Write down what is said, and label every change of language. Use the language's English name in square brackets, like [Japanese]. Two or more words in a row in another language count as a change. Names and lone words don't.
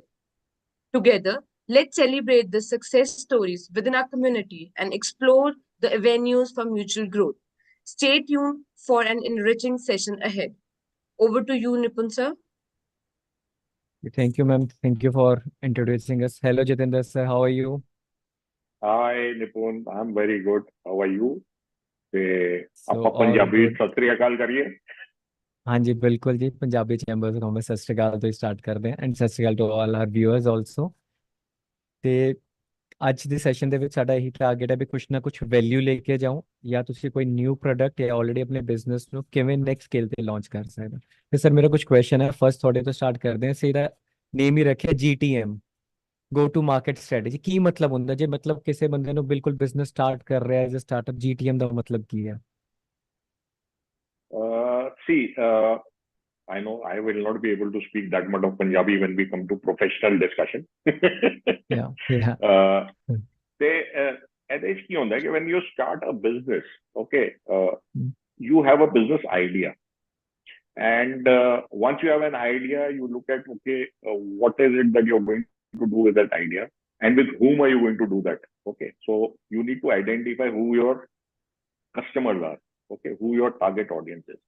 [English] Together, let's celebrate the success stories within our community and explore the avenues for mutual growth. Stay tuned for an enriching session ahead. Over to you, Nipun sir. Thank you, ma'am. Thank you for introducing us. Hello, Jitendra sir. How are you? हाय निपुण, I am very good, how are you? [Punjabi] ਤੇ [English] So [Punjabi] ਆਪਾਂ [English] all [Punjabi] ਪੰਜਾਬੀ [English] good. [Punjabi] ਸਤਿ ਸ੍ਰੀ ਅਕਾਲ ਕਰੀਏ। [Hindi] हाँ जी बिल्कुल जी पंजाबी चैंबर्स ऑफ कॉमर्स [Punjabi] ਸਤਿ ਸ੍ਰੀ ਅਕਾਲ [Hindi] तो स्टार्ट करते हैं एंड [Punjabi] ਸਤਿ ਸ੍ਰੀ ਅਕਾਲ [English] to all our viewers also. [Punjabi] ਤੇ ਅੱਜ ਦੇ ਸੈਸ਼ਨ ਦੇ ਵਿੱਚ ਸਾਡਾ ਇਹੀ ਟਾਰਗੇਟ ਹੈ ਵੀ ਕੁਛ ਨਾ ਕੁਛ ਵੈਲਿਊ ਲੈ ਕੇ ਜਾਉਂ ਜਾਂ ਤੁਸੀਂ ਕੋਈ [English] new product [Punjabi] ਜਾਂ ਆਲਰੇਡੀ ਆਪਣੇ ਬਿਜ਼ਨਸ ਨੂੰ ਕਿਵੇਂ [English] next scale [Punjabi] ਤੇ ਲਾਂਚ ਕਰ ਸਕਦੇ ਹੋ। ਤੇ ਸਰ ਮੇਰਾ ਕੁਝ ਕੁਐਸਚਨ ਹੈ ਫਰਸਟ ਤੁਹਾਡੇ ਤੋਂ ਸਟਾਰਟ ਕਰਦੇ ਹਾਂ। ਸਿਰਾ ਨੇਮ ਹੀ ਰੱਖਿਆ GTM, [English] go to market strategy. [Punjabi] ਕੀ ਮਤਲਬ ਹੁੰਦਾ ਜੇ ਮਤਲਬ ਕਿਸੇ ਬੰਦੇ ਨੂੰ ਬਿਲਕੁਲ [English] business start [Punjabi] ਕਰ ਰਿਹਾ [English] as a startup, [Punjabi] GTM ਦਾ ਮਤਲਬ ਕੀ ਹੈ? [English] See, I know I will not be able to speak that much of Punjabi when we come to professional discussion. Yeah, yeah. [Punjabi] ਤੇ ਇਹਦੇ ਚ ਕੀ ਹੁੰਦਾ ਕਿ [English] when you start a business, okay, you have a business idea, and once you have an idea, you look at, okay, what is it that you're going to do with that idea, and with whom are you going to do that? Okay, so you need to identify who your customers are, okay, who your target audience is.